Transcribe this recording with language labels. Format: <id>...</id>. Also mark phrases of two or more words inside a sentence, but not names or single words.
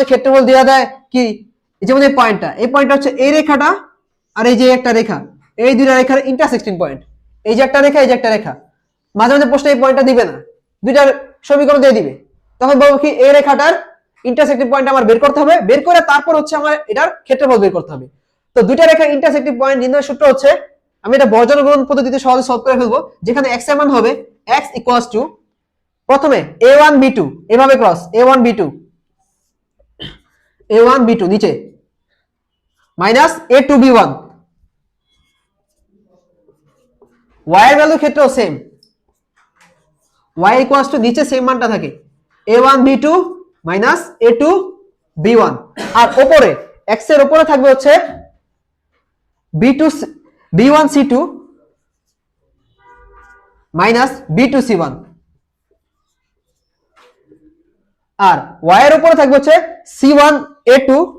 <bn>ক্ষেত্রফল দেওয়া দেয় কি যেমন এই পয়েন্টটা হচ্ছে এই রেখাটা আর এই যে একটা রেখা এই দুইটা রেখার</bn> <en>intersecting point</en> <bn>এই যে একটা রেখা এই যে একটা রেখা মাঝে মাঝে প্রশ্নে এই পয়েন্টটা দিবে না দুইটার সমীকরণ দিয়ে দিবে তখন বলবো কি এই রেখাটার</bn> <en>intersecting point</en> <bn>আমার বের করতে হবে বের করে তারপর হচ্ছে আমার এটার ক্ষেত্রফল বের করতে হবে তো দুইটা রেখার</bn> <en>intersecting point</en> <bn>নির্ণয়ের সূত্র হচ্ছে আমি এটা বর্জন গুণন পদ্ধতিতে সহজে সলভ করে ফেলবো যেখানে x এর মান হবে x</bn> <en>equals to</en> <bn>প্রথমে a1 b2 এভাবে ক্রস a1 b2 নিচে মাইনাস a2 b1 y এর ভ্যালু ক্ষেত্রেও সেম y</bn> <en>equals to</en> <bn>নিচে সেম মানটা থাকে a1 b2 মাইনাস a2 b1 আর উপরে x এর উপরে থাকবে হচ্ছে b1 c2 মাইনাস b2 c1 আর y এর উপরে থাকবে হচ্ছে c1 a2</bn>